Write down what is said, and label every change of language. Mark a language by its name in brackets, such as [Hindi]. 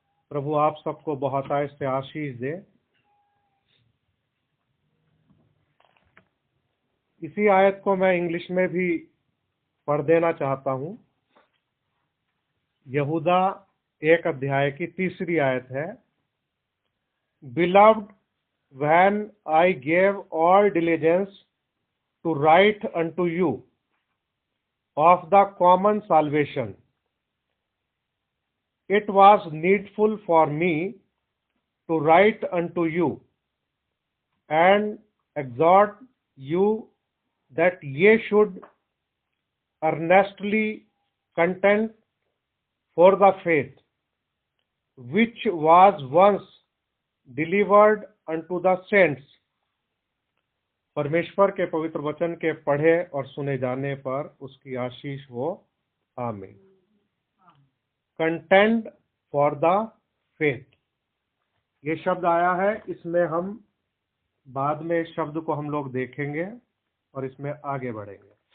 [Hindi] प्रभु आप सबको बहुत आयत से आशीष दे। इसी आयत को मैं इंग्लिश में भी पढ़ देना चाहता हूं। यहूदा एक अध्याय की तीसरी आयत है। [English] Beloved, when I gave all diligence to write unto you of the common salvation, it was needful for me to write unto you and exhort you that ye should earnestly contend for the faith which was once delivered unto the saints। [Hindi] परमेश्वर के पवित्र वचन के पढ़े और सुने जाने पर उसकी आशीष हो, आमीन। [English] contend for the faith, [Hindi] ये शब्द आया है। इसमें हम बाद में इस शब्द को हम लोग देखेंगे और इसमें आगे बढ़ेंगे।